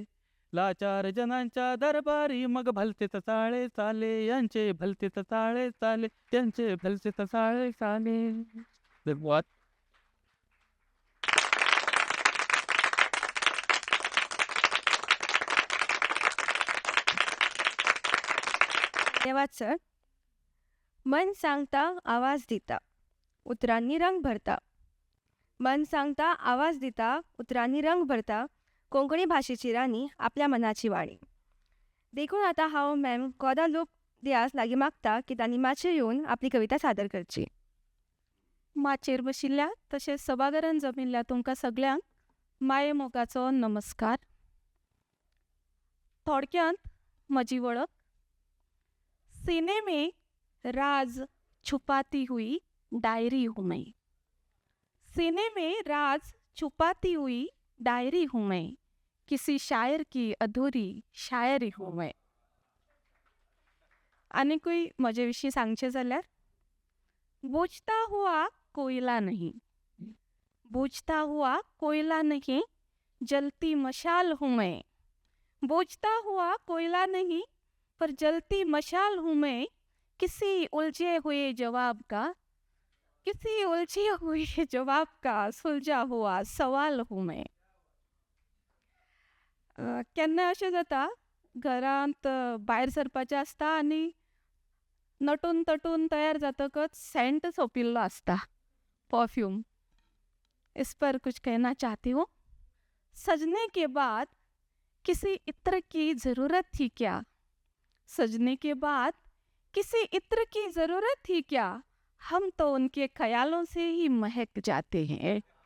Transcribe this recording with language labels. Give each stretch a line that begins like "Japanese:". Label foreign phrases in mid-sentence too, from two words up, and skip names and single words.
Marathi: लाचार जनांच्या दरबारी मग भलतेच चाळे चाले, यांचे भलतेच चाळे चाले, त्यांचे भलतेच चाळे चाले.
Konkani: धन्यवाद. धन्यवाद सर. मन सांगता आवाज देता, उतरांनी रंग भरता. मन सांगता आवाज देता, उतरांनी रंग भरता. कोंकणी भाषेची राणी आपल्या मनाची वाणी. देखून आता हांव मॅम गोदा लोक दियास लागीं मागता की तांणी माचयेर येवन आपली कविता सादर करची. माचयेर बशिल्ल्या तशेंच सभाघरांत जमिल्ल्या तुमकां सगळ्यांक माये मोगाचो नमस्कार. थोडक्यांत म्हजी वळख.
Hindi: सीने में राज छुपाती हुई डायरी हूँ मैं. सीने में राज छुपाती हुई डायरी हूँ मैं. किसी शायर की अधूरी शायरी हूँ मैं.
Konkani: आनीकूय म्हजे विशीं सांगचें जाल्यार
Hindi: बुझता हुआ कोयला नहीं, बुझता हुआ कोयला नहीं, जलती मशाल हूँ मैं. बुझता हुआ कोयला नहीं पर जलती मशाल हूँ मैं. किसी उलझे हुए जवाब का, किसी उलझे हुए जवाब का सुलझा हुआ सवाल हूँ मैं.
Konkani: केन्ना अशें जाता घरांत भायर सरपाचें आसता आनी नटून तटून तयार जातकच सेंट सोंपिल्लो आसता, परफ्यूम.
Hindi: इस पर कुछ कहना चाहती हूँ. सजने के बाद किसी इत्र की ज़रूरत थी क्या. सजने के बाद किसी इत्र की ज़रूरत थी क्या. हम तो उनके ख्यालों से ही महक जाते हैं.